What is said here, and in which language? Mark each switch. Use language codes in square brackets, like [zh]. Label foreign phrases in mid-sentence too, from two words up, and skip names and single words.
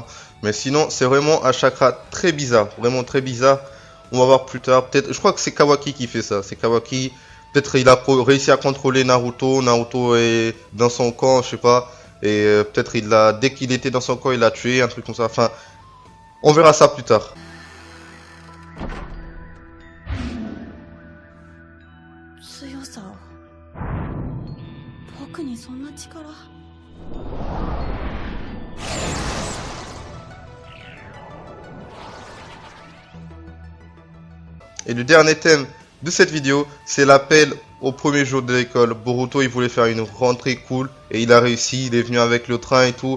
[fr] Mais sinon c'est vraiment un chakra très bizarre, vraiment très bizarre. On va voir plus tard, peut-être, je crois que c'est Kawaki qui fait ça, c'est Kawaki, peut-être il a réussi à contrôler Naruto est dans son camp, je sais pas, et peut-être dès qu'il était dans son camp il l'a tué, un truc comme ça, enfin. On verra ça plus tard. [ja] 強さ僕にそんな力。 [fr] Et le dernier thème de cette vidéo, c'est l'appel au premier jour de l'école. Boruto, il voulait faire une rentrée cool et il a réussi. Il est venu avec le train et tout.